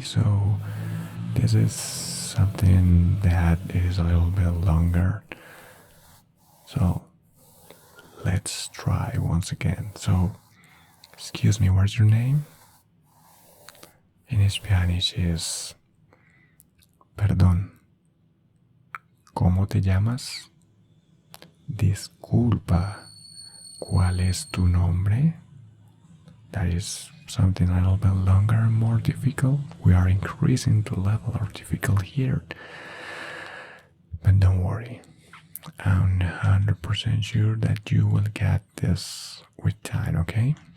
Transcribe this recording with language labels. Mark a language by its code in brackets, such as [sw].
[en] So this is something that is a little bit longer. So let's try once again. So, excuse me, what's your name? In Spanish is, [es] "Perdón, ¿cómo te llamas?" Disculpa, ¿cuál es tu nombre? [en] That is something a little bit longer and more difficult. We are increasing the level of difficult here. But don't worry, I'm 100% sure that you will get this with time, okay?